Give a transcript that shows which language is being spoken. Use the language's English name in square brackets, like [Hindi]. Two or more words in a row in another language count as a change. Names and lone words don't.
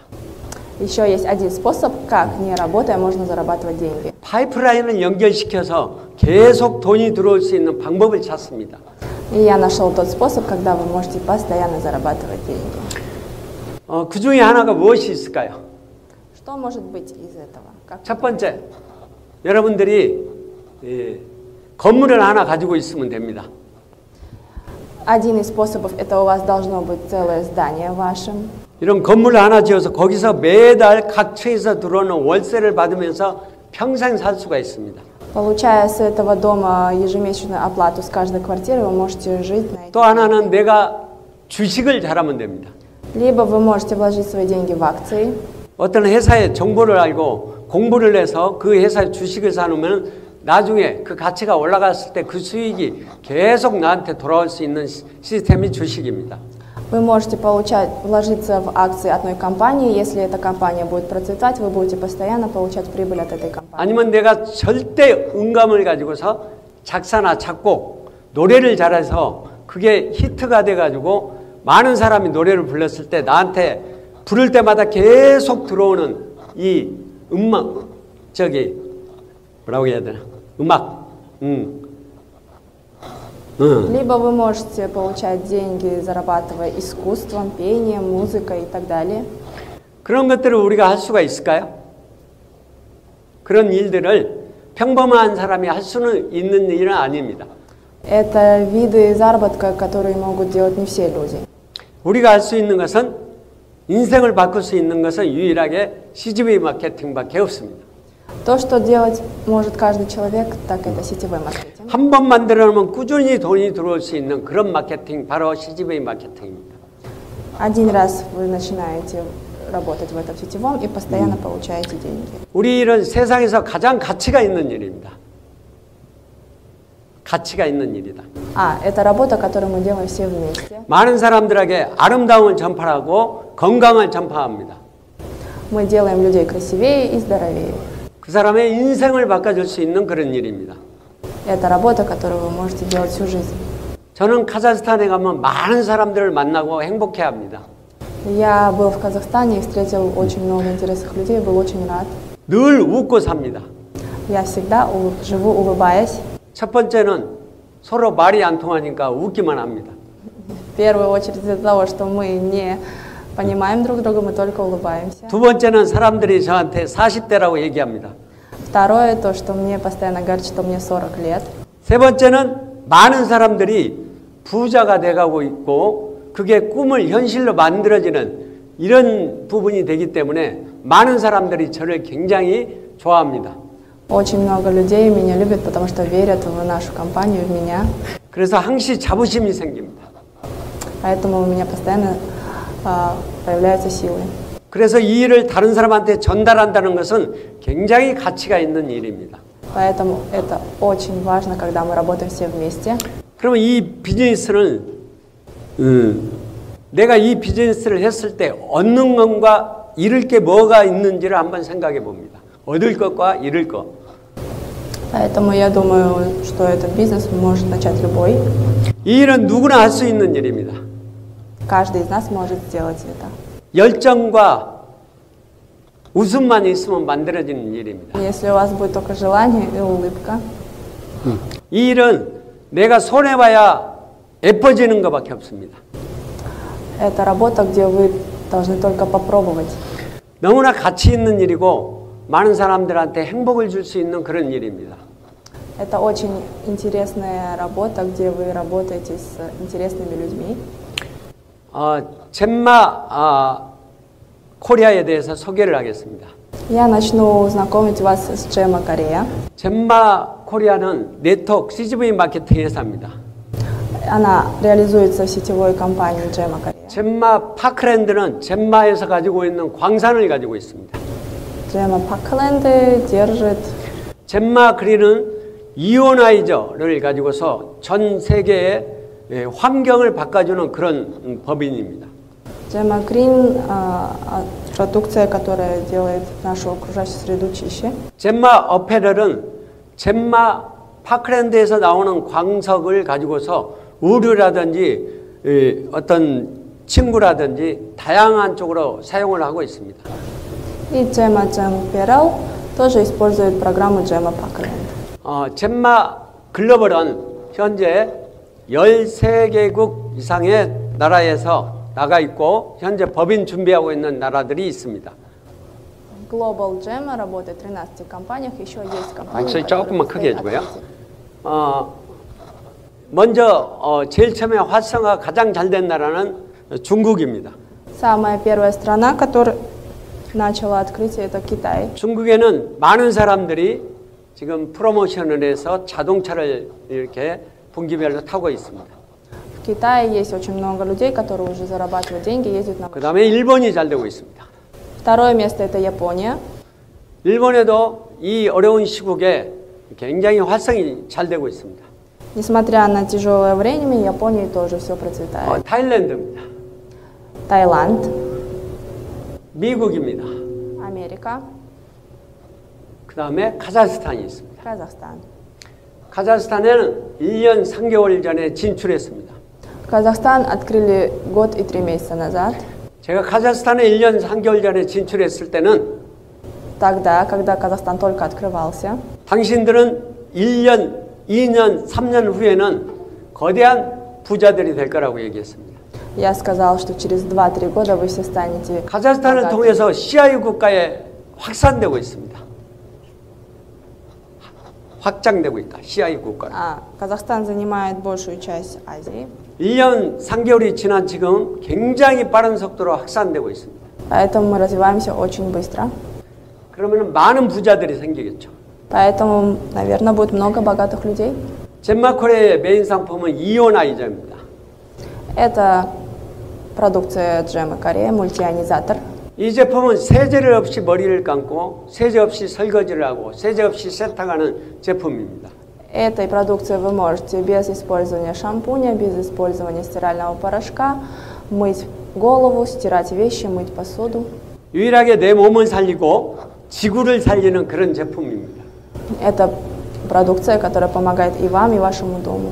[Russian] Еще есть один способ, как, не работая, можно зарабатывать деньги. [Korean] 파이프라인을 연결시켜서 계속 돈이 들어올 수 있는 방법을 찾습니다. [Russian] И я нашел тот способ, когда вы можете постоянно зарабатывать деньги. [Korean] 그 중에 하나가 무엇이 있을까요? [Russian] Что может быть из этого? [Korean] 첫 번째, 여러분들이 건물을 하나 가지고 있으면 됩니다. [Russian] Один из способов – это у вас должно быть целое здание вашим. [Korean] 이런 건물을 하나 지어서 거기서 매달 각 처에서 들어오는 월세를 받으면서 평생 살 수가 있습니다. [Russian] Получая с этого дома ежемесячную оплату с каждой квартиры, вы можете жить на [Korean] 또 하나는 내가 주식을 잘하면 됩니다. [Russian] Либо вы можете вложить свои деньги в акции. [Korean] 어떤 회사의 정보를 알고 공부를 해서 그 회사의 주식을 사놓으면 나중에 그 가치가 올라갔을 때 그 수익이 계속 나한테 돌아올 수 있는 시스템이 주식입니다. [Russian] Вы можете вложиться в акции одной компании. Если эта компания будет процветать, вы будете постоянно получать прибыль от этой компании. [Korean] 아니면 내가 절대 음감을 가지고서 작사나 작곡, 노래를 잘해서 그게 히트가 돼가지고 많은 사람이 노래를 불렀을 때 나한테 부를 때마다 계속 들어오는 이 음악, 뭐라고 해야 되나? 음악. [Russian] Либо вы можете получать деньги, зарабатывая искусством, пением, музыкой и так далее. [Korean] 그런 것들을 우리가 할 수가 있을까요? 그런 일들을 평범한 사람이 할 수는 있는 일은 아닙니다. [Russian] Это виды заработка, которые могут делать не все люди. [Korean] 우리가 할 수 있는 것은 인생을 바꿀 수 있는 것은 유일하게 CGV 마케팅밖에 없습니다. [Russian] То, что делать может каждый человек, так это сетевой маркетинг. [Korean] 한 번 만들어 놓으면 꾸준히 돈이 들어올 수 있는 그런 마케팅, 바로 CGV 마케팅입니다. [Russian] Один раз вы начинаете работать в этом сетевом и постоянно получаете деньги. [Korean] 우리 일은 세상에서 가장 가치가 있는 일입니다. 가치가 있는 일이다. [Russian] Это работа, которую мы делаем все вместе. [Korean] 많은 사람들에게 아름다움을 전파하고 건강을 전파합니다. [Russian] Мы делаем людей красивее и здоровее. [Korean] 그 사람의 인생을 바꿔줄 수 있는 그런 일입니다. [Russian] Это работа, которую вы можете делать всю жизнь. [Korean] 저는 카자흐스탄에 가면 많은 사람들을 만나고 행복해합니다. [Russian] Я был в Казахстане и встретил очень много интересных людей, был очень рад. [Korean] 늘 웃고 삽니다. [Russian] Я всегда живу улыбаясь. [Korean] 첫 번째는 서로 말이 안 통하니까 웃기만 합니다. [Russian] В первую очередь из-за того, что мы не понимаем друг друга, мы только улыбаемся. [Korean] 두 번째는 사람들이 저한테 40대라고 얘기합니다. [Russian] Второе, то, что мне постоянно говорят, что мне 40 лет. [Korean] 세 번째는 많은 사람들이 부자가 돼가고 있고 그게 꿈을 현실로 만들어지는 이런 부분이 되기 때문에 많은 사람들이 저를 굉장히 좋아합니다. [Russian] Очень много людей меня любят, потому что верят в нашу компанию, в меня. [Korean] 그래서 항시 자부심이 생깁니다. [Russian] Поэтому у меня постоянно появляются силы. [Korean] 그래서 이 일을 다른 사람한테 전달한다는 것은 굉장히 가치가 있는 일입니다. [Russian] Поэтому это очень важно, когда мы работаем все вместе. [Korean] 그러면 이 비즈니스는 내가 이 비즈니스를 했을 때 얻는 것과 잃을 게 뭐가 있는지를 한번 생각해 봅니다. 얻을 것과 잃을 것. [Russian] Поэтому я думаю, что этот бизнес может начать любой. [Korean] 이 일은 누구나 할 수 있는 일입니다. [Russian] Каждый из нас может сделать это. [Korean] 열정과 웃음만 있으면 만들어지는 일입니다. [Russian] Если у вас будет только желание и улыбка. [Korean] 이 일은 내가 손해봐야 예뻐지는 것밖에 없습니다. [Russian] Это работа, где вы должны только попробовать. [Korean] 너무나 가치 있는 일이고 많은 사람들한테 행복을 줄 수 있는 그런 일입니다. [Russian] Это очень интересная работа, где вы работаете с интересными людьми. [Korean] 젠마 코리아에 대해서 소개를 하겠습니다. [Russian] Я начну знакомить вас с Gemma Korea. [Korean] 젠마 코리아는 네트워크 CGV 마케팅 회사입니다. [Russian] Она реализуется в сетевой компании Gemma Korea. [Korean] 젠마 파크랜드는 젠마에서 가지고 있는 광산을 가지고 있습니다. [Russian] Gemma Parkland держит. [Korean] 젠마 그린은 이오나이저를 가지고서 전 세계의 환경을 바꿔주는 그런 법인입니다. [Russian] Gemma Green продукция, которая делает нашу окружающую среду чище. [Korean] 젠마 어페럴은 젠마 파크랜드에서 나오는 광석을 가지고서 의류라든지 어떤 친구라든지 다양한 쪽으로 사용을 하고 있습니다. [Russian] И Gemma Temperal тоже использует программу Gemma Parkland. [Korean] 젠마 글로벌은 현재 13개국 이상의 나라에서 나가 있고 현재 법인 준비하고 있는 나라들이 있습니다. [Russian] Global Gemma работает в 13 компаниях, еще есть компании, [Korean] 목소리 [Russian] которые [Korean] 조금만 크게 [Russian] предстоит [Korean] 해주고요. [Russian] открыть. [Korean] 먼저 제일 처음에 활성화가 가장 잘 된 나라는 중국입니다. [Russian] Самая первая страна, которая начала открытие, это Китай. [Korean] 중국에는 많은 사람들이 지금 프로모션을 해서 자동차를 이렇게 분기별로 타고 있습니다. [Russian] В Китае есть очень много людей, которые уже зарабатывают деньги, ездят на [Korean] 그 다음에 일본이 잘 되고 있습니다. [Russian] Второе место это Япония. [Korean] 일본에도 이 어려운 시국에 굉장히 활성이 잘 되고 있습니다. [Russian] Несмотря на тяжелое время, в Японии тоже все процветает. [Korean] 타일랜드입니다. [Russian] Таиланд, [Korean] 미국입니다. [Russian] Америка, [Korean] 그 다음에 카자흐스탄이 있습니다. [Russian] Казахстан. [Korean] 카자흐스탄에는 1년 3개월 전에 진출했습니다. [Russian] Казахстан открыли год и 3 месяца назад. [Korean] 제가 카자흐스탄에 1년 3개월 전에 진출했을 때는 [Russian] Тогда, когда Казахстан только открывался, [Korean] 당신들은 1년, 2년, 3년 후에는 거대한 부자들이 될 거라고 얘기했습니다. [Russian] я сказал, что через 2-3 года вы все станете [Korean] 카자흐스탄을 [Russian] богатыми. [Korean] 통해서 CIS 국가에 확산되고 있습니다. 확장되고 있다. CIS 국가로. [Russian] Казахстан занимает большую часть Азии. [Korean] 1년 3개월이 지난 지금 굉장히 빠른 속도로 확산되고 있습니다. [Russian] Поэтому мы развиваемся очень быстро. [Korean] 그러면 많은 부자들이 생기겠죠. [Russian] Поэтому, наверное, будет много богатых людей. [Korean] 젠마코리아의 메인 상품은 이오나이저입니다. [Russian] Это продукция Gemma Korea, мультионизатор. [Korean] 이 제품은 세제를 없이 머리를 감고 세제 없이 설거지를 하고 세제 없이 세탁하는 제품입니다. [Russian] Этой продукцией вы можете без использования шампуня, без использования стирального порошка мыть голову, стирать вещи, мыть посуду. [Korean] 유일하게 내 몸을 살리고 지구를 살리는 그런 제품입니다. [Russian] Это продукция, которая помогает и вам, и вашему дому.